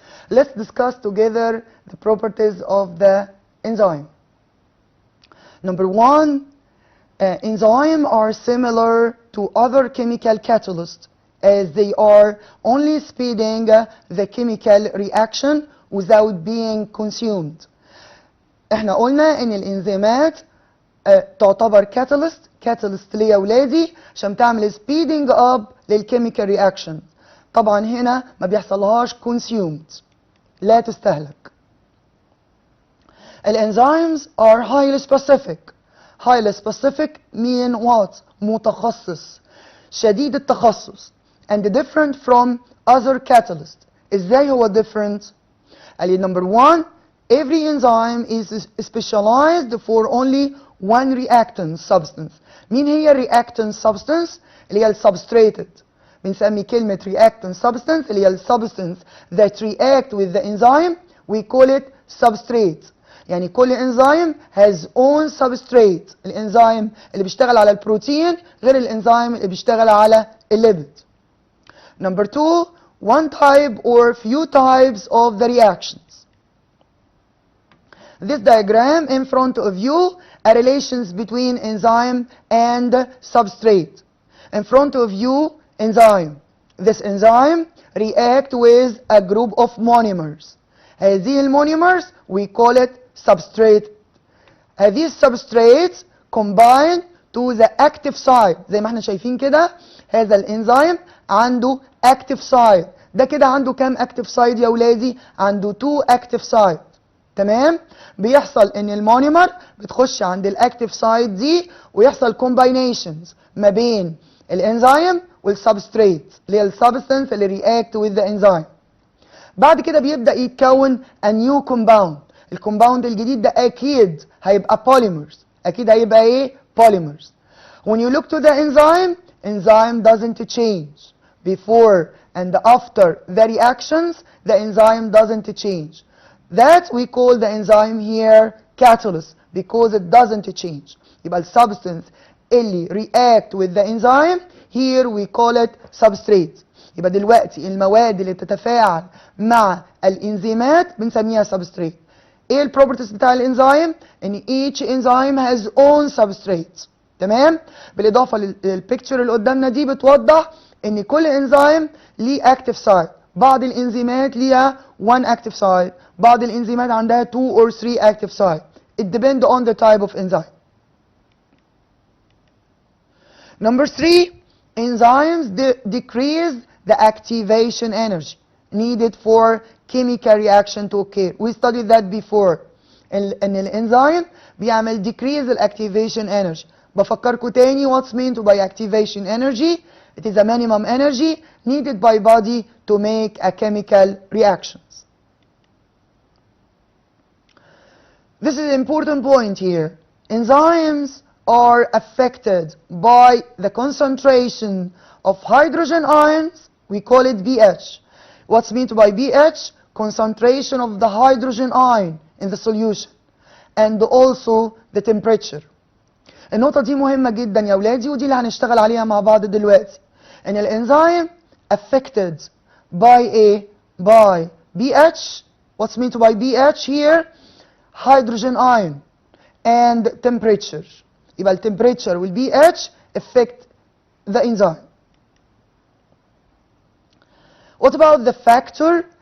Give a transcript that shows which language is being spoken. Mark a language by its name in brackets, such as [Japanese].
[English] Let's discuss together the properties of the enzyme. Number one, enzymes are similar to other chemical catalysts as they are only speeding the chemical reaction without being consumed. [Arabic] احنا قلنا ان الانزيمات تعتبر catalyst ليه يا ولادي عشان تعمل [English] speeding up [Arabic] للchemical reaction. طبعا هنا ما بيحصلهاش consumed، لا تستهلك. [English] الانزيمز are highly specific. highly specific mean what؟ [Arabic] متخصص، شديد التخصص. [English] and different from other catalysts. [Arabic] ازاي هو [English] different؟ [Arabic] قال لي [English] number one, every enzyme is specialized for only one reactant substance. [Arabic] مين هي [English] reactant substance؟ [Arabic] اللي هي substrated. بنسمي كلمة [English] reactant substance [Arabic] اللي هي [English] substance that react with the enzyme. We call it substrate. [Arabic] يعني كل [English] enzyme has own substrate. [Arabic] الانزيم اللي بيشتغل على البروتين غير الانزيم اللي بيشتغل على الليبيد. [English] Number two, one type or few types of the reactions. This diagram in front of you are relations between enzyme and substrate. In front of you, enzyme. This enzyme react with a group of monomers. [Arabic] هذه المونيمرز [English] we call it substrate. [Arabic] هذه [English] substrates combine to the active site. [Arabic] زي ما احنا شايفين كده هذا الانزيم عنده active site. ده كده عنده كام active site يا ولادي؟ عنده 2 active site. تمام؟ بيحصل ان المونيمر بتخش عند الاكتيف سايت دي ويحصل combinations ما بين الانزيم والسبستريت اللي هي السبستنس اللي [English] react with the enzyme. [Arabic] بعد كده بيبدأ يتكون [English] a new compound. [Arabic] الكومباوند الجديد ده اكيد هيبقى polymers. اكيد هيبقى ايه؟ polymers. [English] When you look to the enzyme doesn't change. Before and after the reactions, the enzyme doesn't change. That we call the enzyme here catalyst because it doesn't change. [Arabic] يبقى السبستنس اللي [English] react with the enzyme here we call it substrate. [Arabic] يبقى دلوقتي المواد اللي بتتفاعل مع الانزيمات بنسميها substrate. ايه البروبرتيز بتاع الانزيم؟ ان [English] each enzyme has own substrate. [Arabic] تمام؟ بالاضافه للبيكتشر اللي قدامنا دي بتوضح ان كل انزيم ليه active site. بعض الانزيمات ليها 1 active site، بعض الانزيمات عندها 2 or 3 active site. [English] It depends on the type of enzyme. Number 3, enzymes decrease the activation energy needed for chemical reaction to occur. We studied that before. [Arabic] ان الانزيم بيعمل [English] decrease the activation energy. [Arabic] بفكركم تاني [English] what's meant by activation energy. It is a minimum energy needed by body to make a chemical reactions. This is an important point here. Enzymes are affected by the concentration of hydrogen ions. We call it pH. What's meant by pH? Concentration of the hydrogen ion in the solution. And also the temperature. [Arabic] النقطة دي مهمة جدا يا ولادي ودي اللي هنشتغل عليها مع بعض دلوقتي. ان الانزيم [English] affected by pH. What's meant by pH here? Hydrogen ion and temperature. يبقى temperature will pH affect the enzyme. What about the factor